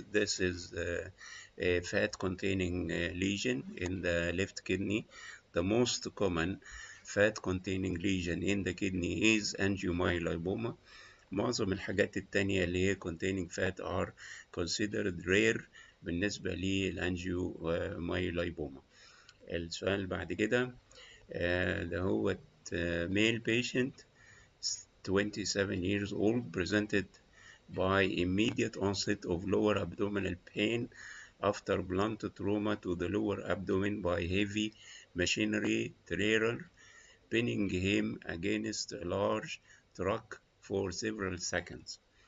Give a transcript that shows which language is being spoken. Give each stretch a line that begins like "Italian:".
English: This is a fat containing lesion in the left kidney. The most common fat containing lesion in the kidney is angiomyolipoma.
Arabic: معظم الحاجات التانية اللي هي
English: containing fat are considered rare
Arabic: بالنسبة للانجيومايليبوما. السؤال اللي بعد كده ده هو
English: male patient 27 years old presented by immediate onset of lower abdominal pain after blunt trauma to the lower abdomen by heavy machinery trailer pinning him against a large truck for several seconds.